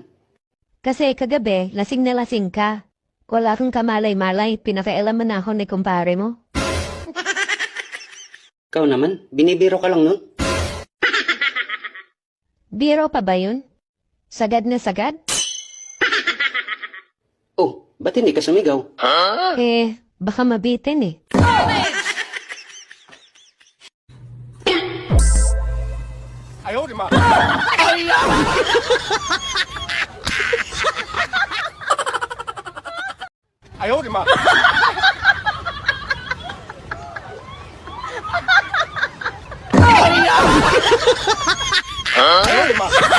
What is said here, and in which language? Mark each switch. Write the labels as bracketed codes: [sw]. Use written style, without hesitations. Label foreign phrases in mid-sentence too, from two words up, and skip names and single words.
[tl] Kasi kagabi, lasing na lasing ka. Wala kang kamalay-malay, pinakailaman na ako ni kumpare mo. Ikaw naman, binibiro ka lang nun. Biro pa ba yun? Sagad na sagad? Oh, ba't hindi ka sumigaw? Eh, baka mabitin eh. [zh] 哎呦我的妈！哎呦我的妈！哎呦我的妈！